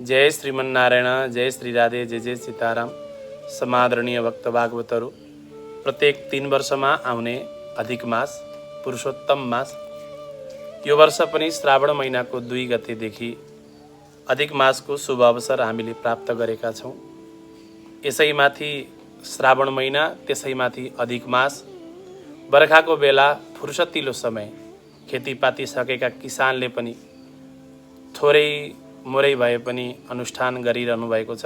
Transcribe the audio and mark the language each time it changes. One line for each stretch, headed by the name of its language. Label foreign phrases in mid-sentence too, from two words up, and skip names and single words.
Nepali: जय श्रीमन्नारायण, जय श्री राधे, जय जय सीताराम। समादरणीय भक्त भागवतहरू, प्रत्येक 3 वर्षमा आउने अधिक मास पुरुषोत्तम मास यो वर्ष पनि श्रावण महिनाको 2 गतेदेखि अधिक मासको शुभ अवसर हामीले प्राप्त गरेका छौँ। यसैमाथि श्रावण महिना, त्यसैमाथि अधिक मास, बर्खाको बेला फुर्सतिलो समय, खेतीपाती सकेका किसानले पनि थोरै मोरै भए पनि अनुष्ठान गरिरहनु भएको छ।